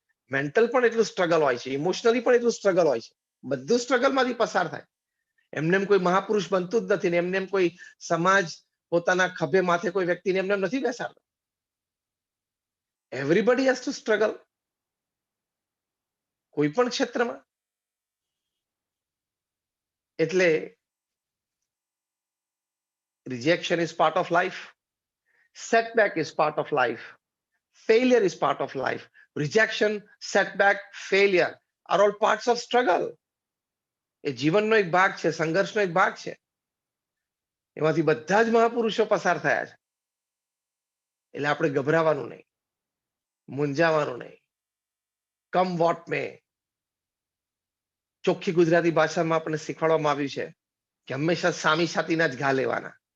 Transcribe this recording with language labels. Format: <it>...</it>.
<gu>Mental પણ એટલું struggle હોય છે, ઇમોશનલી પણ એટલું સ્ટ્રગલ હોય છે. બધું સ્ટ્રગલમાંથી પસાર થાય. એમને કોઈ મહાપુરુષ બનતું જ નથી ને એમને કોઈ સમાજ પોતાના ખભે માથે કોઈ વ્યક્તિને એમને નથી બેસાડતો.</gu> <en>everybody has to struggle,</en> <gu>કોઈ પણ ક્ષેત્રમાં.</gu> <en>એટલે rejection is part of life, setback is part of life, failure is part of life. Rejection, setback, failure are all parts of struggle.</en> <gu>એ જીવનનો એક ભાગ છે, સંઘર્ષનો એક ભાગ છે. એમાંથી બધા જ મહાપુરુષો પસાર થયા છે. એટલે આપણે ગભરાવાનું નહીં, મૂંઝાવાનું નહીં.</gu> <en>Come what may.</en> <gu>ચોખ્ખી ગુજરાતી ભાષામાં આપણને શીખવાડવામાં આવ્યું છે કે હંમેશા સામી છાતીના જ ઘા લેવાના.</gu>